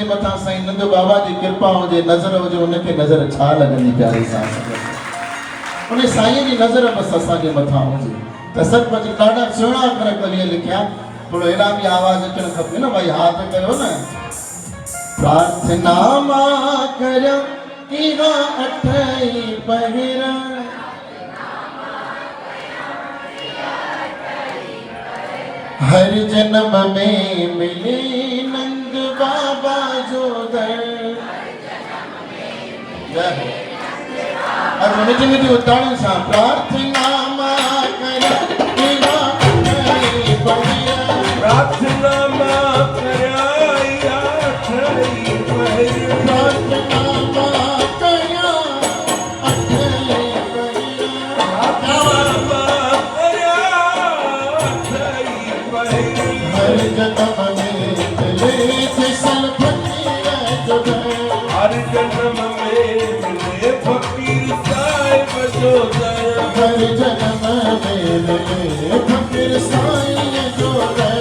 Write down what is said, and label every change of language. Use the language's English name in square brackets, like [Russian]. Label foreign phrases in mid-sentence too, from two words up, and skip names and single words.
[Sindhi] मथां साईं नंद बाबा जी कृपा हुजे नज़र हुजे उनखे नज़र छा लॻंदी प्यारी सां उन साईं जी नज़र बसि असांजे मथां हुजे त सचमुच ॾाढा सुहिणा अखर कविअ लिखिया थोरो अहिड़ा बि आवाज़ अचणु खपे न भाई हाथ कयो न प्रार्थना मां करियां तेरा अठई पहर [Hindi] हर जन्म में मिले [Sindhi] नंद बाबा जो दर अब मिठी मिठी उतारण सां प्रार्थना मां करियां तेरा अठई पहर प्रार्थना मां कराया अठई पहर प्रार्थना मां करियां अठई पहर [Hindi] हर जन्म में मिले [Sindhi] फिसल फकीर जो दर [Hindi] हर जन्म में मिले फकीर साहिब [Sindhi] जो दर [Hindi] हर जन्म में मिले फकीर साईं [Sindhi] जो दर